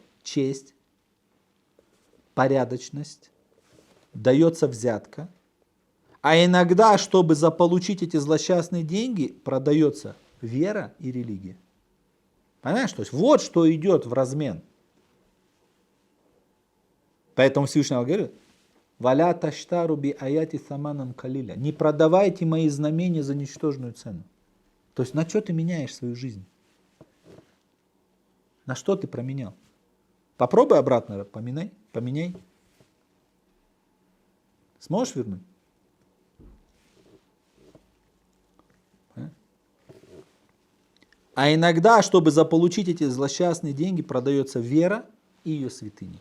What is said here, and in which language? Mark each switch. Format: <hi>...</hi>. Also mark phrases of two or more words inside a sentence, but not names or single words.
<ru>Честь, порядочность, дается взятка. А иногда, чтобы заполучить эти злосчастные деньги, продается вера и религия. Понимаешь? То есть вот что идет в размен. Поэтому Всевышний говорит:</ru> <ar>«ولا تشتروا بآياتي ثمنا قليلا».</ar> <ru>Не продавайте мои знамения за ничтожную цену. То есть на что ты меняешь свою жизнь? На что ты променял? Попробуй обратно поменяй. Сможешь вернуть? А иногда, чтобы заполучить эти злосчастные деньги, продается вера и ее святыни.</ru>